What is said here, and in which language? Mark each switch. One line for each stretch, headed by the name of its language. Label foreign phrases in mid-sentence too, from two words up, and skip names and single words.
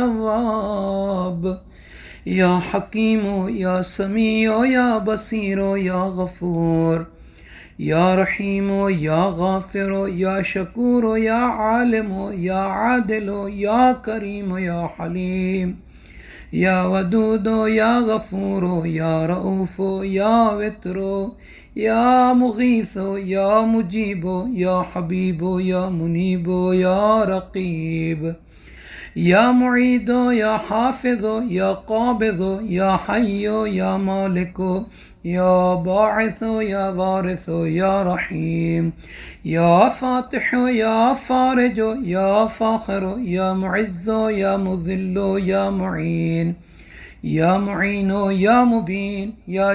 Arabic: تواب، یا حکیم یا سمیع یا بصیر یا غفور، یا رحیم یا غافر یا شکور یا عالم یا عادل یا کریم یا حلیم، یا ودود یا غفور یا رؤوف یا وتر یا مغیث یا مجیب یا حبیب یا منیب یا رقیب، یا معید یا حافظ یا قابض یا حی یا مالک یا باعث یا وارث یا رحیم، یا فاتح یا فارج یا فاخر یا معز یا مذل یا معین، یا معین یا مبین، یا